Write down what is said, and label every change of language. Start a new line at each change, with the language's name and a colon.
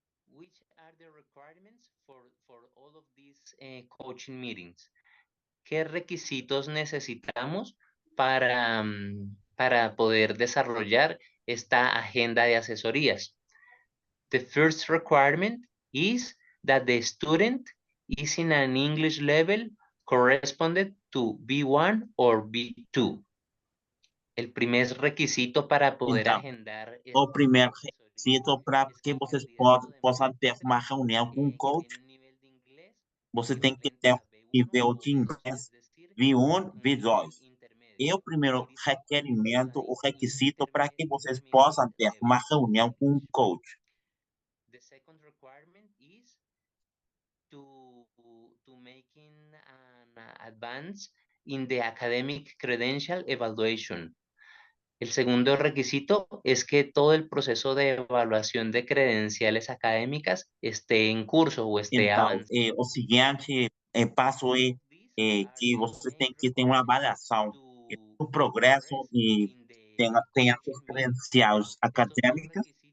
English: Which are the requirements for all of these coaching meetings?
Spanish: ¿Qué requisitos necesitamos para poder desarrollar esta agenda de asesorías?
English: The first requirement is that the student is in an English level corresponded to B1 or B2.
Spanish: El primer requisito para poder agendar.
Portuguese: O primeiro requisito para que vocês possam ter uma reunião com coach, você tem que ter nível de inglês B1, B2. É o primeiro requerimento, o requisito para que vocês possam ter uma reunião com coach.
English: The second requirement is to making an advance in the academic credential evaluation.
Spanish: El segundo requisito es que todo el proceso de evaluación de credenciales académicas esté en curso o esté avanzando.
Portuguese: O seguinte passo é que você tem que ter uma avaliação do progresso e tenha as credenciais acadêmicas.